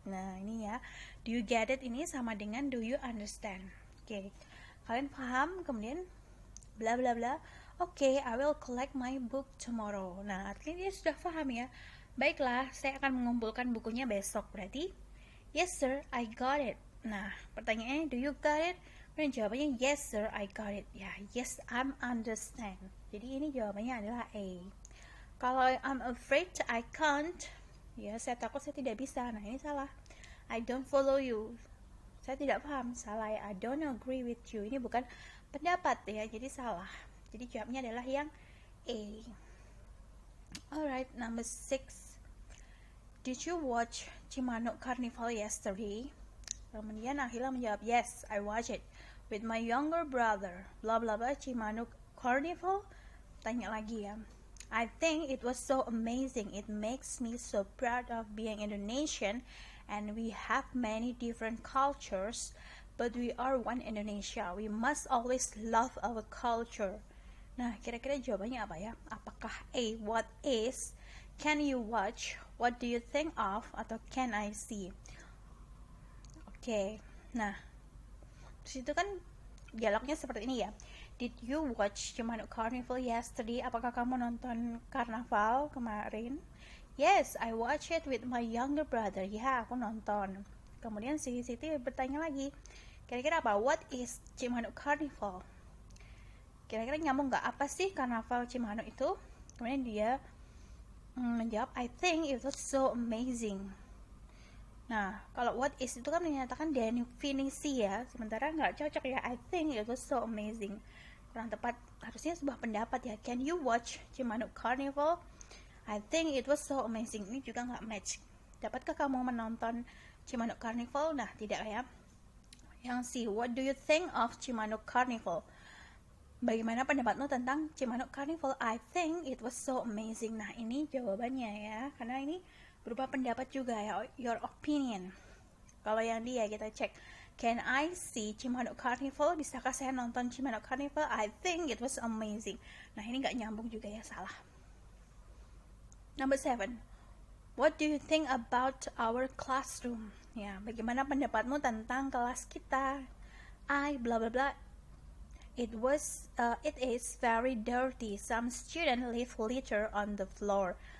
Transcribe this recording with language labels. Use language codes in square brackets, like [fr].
[en] Nah ini ya, do you get it [id] ini sama dengan [en] do you understand. [id] Oke, kalian paham? Kemudian bla bla bla. [en] Oke, I will collect my book tomorrow. [id] Nah artinya dia sudah paham ya. Baiklah, saya akan mengumpulkan bukunya besok. Berarti [en] yes sir, I got it. [id] Nah pertanyaannya, [en] do you got it? Dan jawabannya yes sir, I got it. Ya, yes, I'm understand. [id] Jadi ini jawabannya adalah A. Kalau [en] I'm afraid I can't, [id] ya saya takut saya tidak bisa. Nah ini salah. [en] I don't follow you, [id] saya tidak paham. Salah ya. [en] I don't agree with you, [id] ini bukan pendapat ya, jadi salah. Jadi jawabnya adalah yang A. [en] Alright, number 6. Did you watch Cimanuk Carnival yesterday? [id] Kemudian Akhila menjawab, [en] yes, I watched it with my younger brother. [id] Bla bla bla, Cimanuk Carnival. Tanya lagi ya. [en] I think it was so amazing. It makes me so proud of being Indonesian, and we have many different cultures, but we are one Indonesia. We must always love our culture. [id] Nah, kira-kira jawabannya apa ya? [en] Apakah A, what is, can you watch, what do you think of, atau can I see? [id] Oke, nah disitu kan dialognya seperti ini ya. [en] Did you watch Cimanuk Carnival yesterday? [id] Apakah kamu nonton karnaval kemarin? [en] Yes, I watched it with my younger brother. [id] Ya, aku nonton. Kemudian si Siti bertanya lagi, kira-kira apa? [en] What is Cimanuk Carnival? [id] Kira-kira nyambung nggak? Apa sih karnaval Cimanuk itu? Kemudian dia menjawab, [en] I think it was so amazing. [id] Nah, kalau what is itu kan menyatakan definisi ya, sementara nggak cocok ya. [en] I think it was so amazing. [id] Kurang tepat, harusnya sebuah pendapat ya. [en] Can you watch Cimanuk Carnival? I think it was so amazing. [id] Ini juga nggak match. Dapatkah kamu menonton Cimanuk Carnival? Nah, tidak ya. [en] Yang C, what do you think of Cimanuk Carnival? [id] Bagaimana pendapatmu tentang Cimanuk Carnival? [en] I think it was so amazing. [id] Nah, ini jawabannya ya, karena ini berupa pendapat juga ya, your opinion. Kalau yang dia kita cek, [en] can I see Cimanuk Carnival? [id] Bisakah saya nonton Cimanuk Carnival? [en] I think it was amazing. [id] Nah ini nggak nyambung juga ya, salah. [en] Number 7. What do you think about our classroom? Ya, [id] bagaimana pendapatmu tentang kelas kita? [en] I bla bla bla. It is very dirty. Some students leave litter on the floor.